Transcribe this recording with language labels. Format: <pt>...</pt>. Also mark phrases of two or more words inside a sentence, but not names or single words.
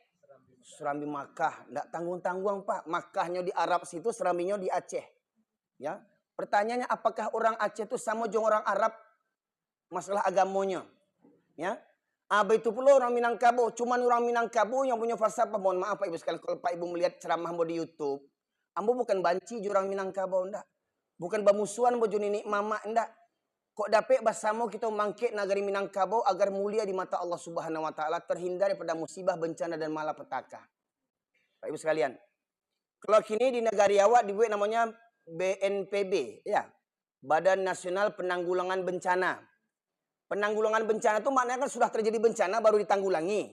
<id>Serambi Makkah, tidak tanggung-tanggung Pak. Makkahnya di Arab situ, serambinya di Aceh. Ya, pertanyaannya apakah orang Aceh itu sama dengan orang Arab? Masalah agamanya. Ya, itu pula orang Minangkabau. Cuman orang Minangkabau yang punya falsafah. Mohon maaf Pak Ibu sekalian, kalau Pak Ibu melihat ceramah Ambo di YouTube, Ambo bukan banci orang Minangkabau, enggak.</id> <min>Bukan bamusuan bojo nenek mama, enggak. Kok dapet basamo kita mangkit nagari Minangkabau</min> <id>agar mulia di mata Allah</id> <ar>Subhanahu wa taala,</ar> <id>terhindar daripada musibah, bencana dan malapetaka. Pak Ibu sekalian. Kalau kini di negara awak dibuat namanya BNPB, ya. Badan Nasional Penanggulangan Bencana. Penanggulangan bencana itu maknanya kan sudah terjadi bencana baru ditanggulangi.</id>